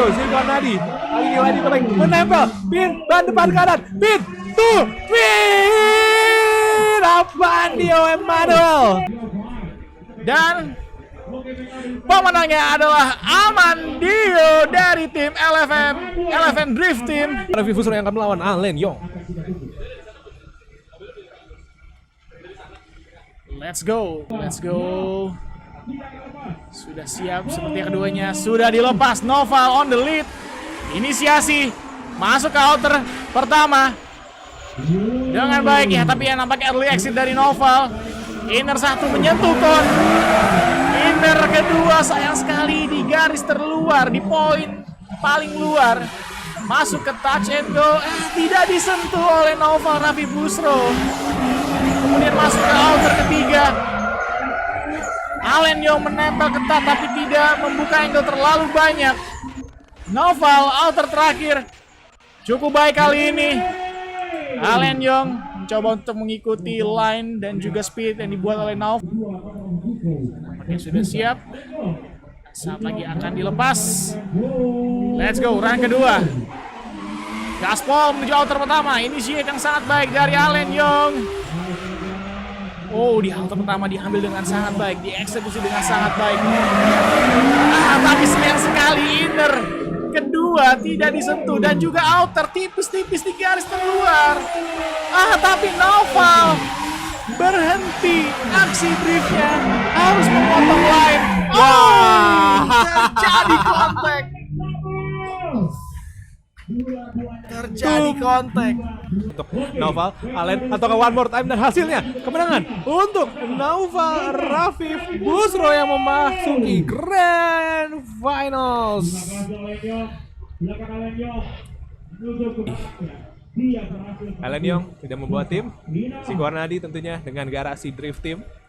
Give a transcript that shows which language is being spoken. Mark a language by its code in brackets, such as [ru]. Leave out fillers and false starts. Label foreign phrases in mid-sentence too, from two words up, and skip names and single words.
[id] Zico Harnadi kali ini lagi baik, menempel pin ban depan kanan, pin Amandio Emmanuel, Dan pemenangnya adalah Amandio dari tim LFN Drift Team. Rafif Busro yang akan melawan Alen Yong. [en] Let's go. [id] Sudah siap seperti keduanya. Sudah dilepas. [en] Noval on the lead. [id] Inisiasi. Masuk ke outer pertama. Dengan baik ya. Tapi yang nampak [en] early exit [id] dari Noval. Inner satu menyentuh kon. Inner kedua sayang sekali di garis terluar. Di poin paling luar. Masuk ke [en] touch and go. [id] Tidak disentuh oleh Noval Rafif Busro. Kemudian masuk ke outer ketiga. Alen Yong menempel ketat tapi tidak membuka angle terlalu banyak. Noval outer terakhir. Cukup baik kali ini. Alen Yong mencoba untuk mengikuti line dan juga speed yang dibuat oleh Noval. Nampaknya sudah siap. Saat lagi akan dilepas. [en] Let's go, [id] run kedua. Gaspol menuju outer pertama. Initiate yang sangat baik dari Alen Yong. Oh, di outer pertama diambil dengan sangat baik, dieksekusi dengan sangat baik. Tapi sayang sekali inner kedua tidak disentuh dan juga outer tipis-tipis di garis terluar. Tapi Noval berhenti aksi driftnya, harus memotong line. Terjadi kontak. Untuk Noval, Alen, atau [en] one more time, [id] dan hasilnya kemenangan untuk Noval Rafif Busro yang memasuki Grand Finals. Alen Yong tidak membawa tim, Zico Harnadi tentunya dengan garasi Drift Team.